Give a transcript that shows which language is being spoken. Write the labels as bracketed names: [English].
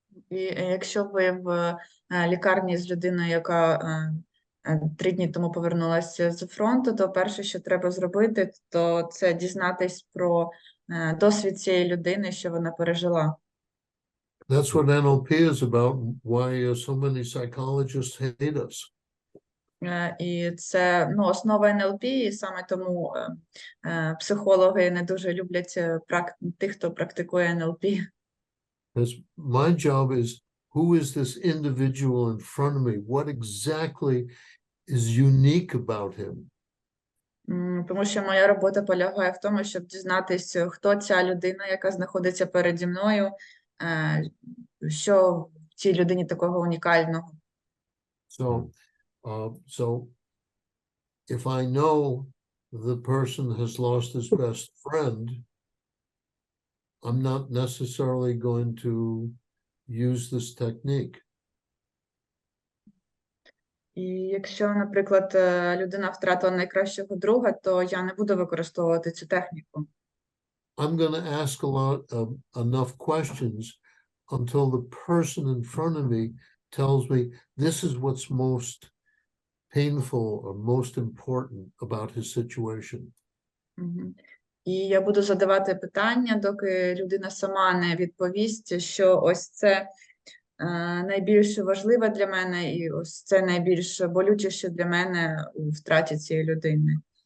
[Ukrainian] І якщо ви в лікарні з людиною, яка 3 дні тому повернулася з фронту, то перше, що треба зробити, то це дізнатись про досвід цієї людини, що вона пережила. [English] That's what NLP is about, why so many psychologists hate us. [Ukrainian] І це основа НЛП, і саме тому психологи не дуже люблять тих, хто практикує НЛП. [English] Because my job is, who is this individual in front of me? What exactly is unique about him? [Ukrainian] Тому що моя робота полягає в тому, щоб дізнатися, хто ця людина, яка знаходиться переді мною, що в цій людині такого унікального. [English] So if I know the person has lost his best friend, I'm not necessarily going to use this technique. [Ukrainian] І якщо, наприклад, людина втратила найкращого друга, то я не буду використовувати цю техніку. [English] I'm going to ask enough questions until the person in front of me tells me this is what's most painful or most important about his situation. [Ukrainian] І я буду задавати питання, доки людина сама не відповість, що ось це найбільш важливе для мене, і ось це найбільш болючіше для мене у втраті цієї людини.